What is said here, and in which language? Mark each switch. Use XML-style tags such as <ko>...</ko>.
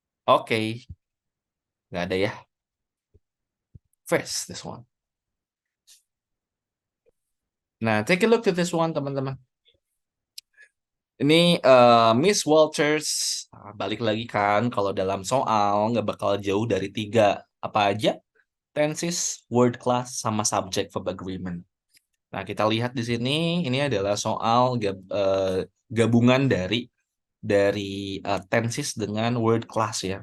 <id>Oke, nggak ada ya.</id> <en>First, this one. Nah, take a look to this one,</en> <id>teman-teman. Ini Miss Walters, balik lagi kan, kalau dalam soal nggak bakal jauh dari 3. Apa aja? Tenses, word class, sama subject verb agreement. Nah, kita lihat di sini, ini adalah soal gabungan dari tenses dengan word class ya.</id>